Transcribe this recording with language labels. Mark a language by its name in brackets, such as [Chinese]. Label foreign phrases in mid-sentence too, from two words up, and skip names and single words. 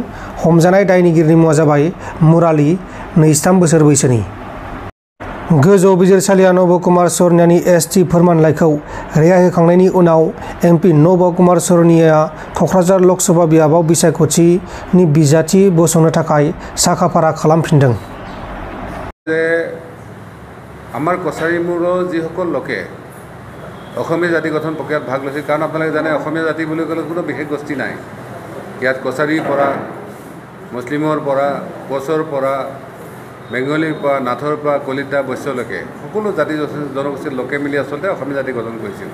[Bodo] हमजानाय दायनिगिरिनि मुङा जाबाय मुराली, 23 बोसोर बैसोनि। गोजौ बिजिरसालिया नब कुमार सरनियानि एसटि फोरमानलाइखौ रेहाय होखांनायनि उनाव एमपि नब कुमार सरनिया क'क्राझार लकसभा बियाबाव बिसायख'थिनि बिजाथि बसंनो थाखाय साखाफारा खालामफिनदों। [Assamese] যে আমাৰ কছাৰীমূৰৰ যিসকল লোকে অসমীয়া জাতি গঠন প্ৰক্ৰিয়াত ভাগ লৈছে, কাৰণ আপোনালোকে জানে অসমীয়া জাতি বুলি ক'লে কোনো বিশেষ গোষ্ঠী নাই। ইয়াত কছাৰীৰ পৰা, মুছলিমৰ পৰা, কোচৰ পৰা, বেংগলীৰ পৰা, নাথৰ পৰা, কলিতা, বৈশ্যলৈকে সকলো জাতি জনগোষ্ঠীৰ লোকে মিলি আচলতে অসমীয়া জাতি গঠন কৰিছিল।